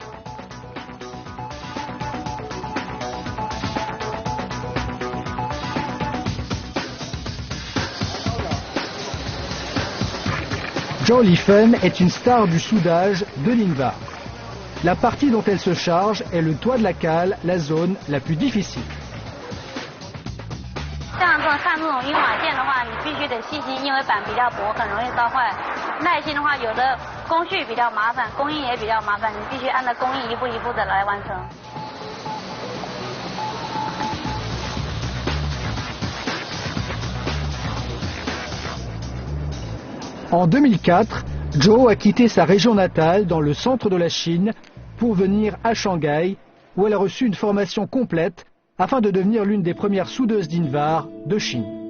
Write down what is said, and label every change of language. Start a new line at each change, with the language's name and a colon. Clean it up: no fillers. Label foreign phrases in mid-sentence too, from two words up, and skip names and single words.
French: Jo Liffen est une star du soudage de l'Invar. La partie dont elle se charge est le toit de la cale, la zone la plus difficile.
Chinese: 像焊这种英瓦件的话，你必须得细心，因为板比较薄，很容易烧坏。耐心的话，有的工序比较麻烦，工艺也比较麻烦，你必须按照工艺一步一步的来完成。
French: En 2004, Jo a quitté sa région natale dans le centre de la Chine pour venir à Shanghai, où elle a reçu une formation complète afin de devenir l'une des premières soudeuses d'Invar de Chine.